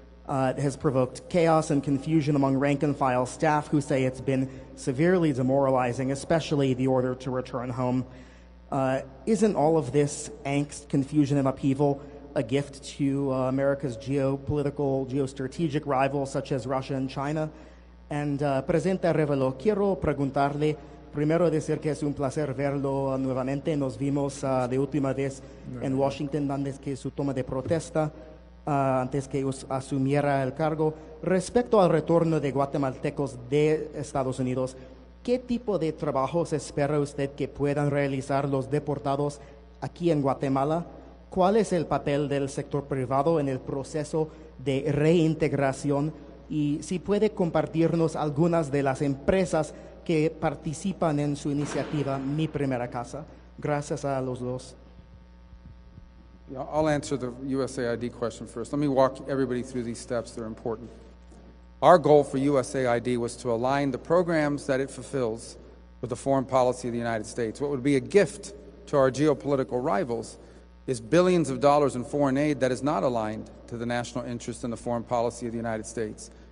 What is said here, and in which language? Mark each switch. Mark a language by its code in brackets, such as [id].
[en] It has provoked chaos and confusion among rank-and-file staff who say it's been severely demoralizing, especially the order to return home. Isn't all of this angst, confusion, and upheaval a gift to America's geopolitical, geostrategic rivals such as Russia and China? [es] And Presidente Arevalo, quiero preguntarle, primero decir que es un placer verlo nuevamente. Nos vimos de última vez en Washington antes que su toma de protesta, antes que asumiera el cargo. Respecto al retorno de guatemaltecos de Estados Unidos, ¿qué tipo de trabajos espera usted que puedan realizar los deportados aquí en Guatemala? ¿Cuál es el papel del sector privado en el proceso de reintegración? Y si puede compartirnos algunas de las empresas que participan en su iniciativa Mi Primera Casa. Gracias a los dos. [en] Yeah, I'll answer the USAID question first. Let me walk everybody through these steps. They're important. Our goal for USAID was to align the programs that it fulfills with the foreign policy of the United States. What would be a gift to our geopolitical rivals is billions of dollars in foreign aid that is not aligned to the national interest and the foreign policy of the United States.